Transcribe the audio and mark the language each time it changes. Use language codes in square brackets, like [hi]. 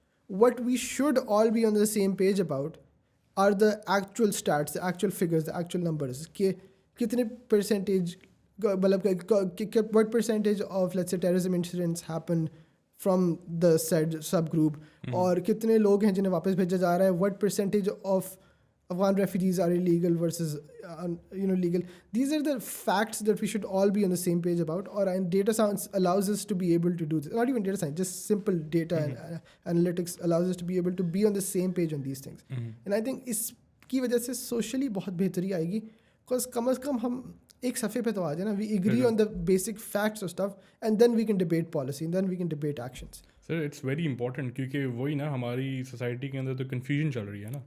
[en] what we should all be on the same page about are the actual status, the actual figures, the actual numbers, [ur] کہ کتنے percentage مطلب [en] what percentage of let's say terrorism incidents happen from the said sub group, [ur] اور کتنے لوگ ہیں جنہیں واپس بھیجا جا رہا ہے, [en] what percentage of Afghan refugees are illegal versus legal. These are the facts that we should all be on the same page about, and data science allows us to be able to do this. Not even data science, just simple data and analytics allows us to be able to be on the same page on these things. And I think [ur] اس کی وجہ سے [en] socially [ur] بہت بہتری آئے گی, [en] because [ur] کم از کم ہم ایک صفحے پہ تو آ جائے نا, [en] We agree on the basic facts of stuff and then we can debate policy, then we can debate actions. Sir it's very important [ur] کیونکہ وہی نا ہماری سوسائٹی کے اندر تو کنفیوژن چل رہی ہے نا,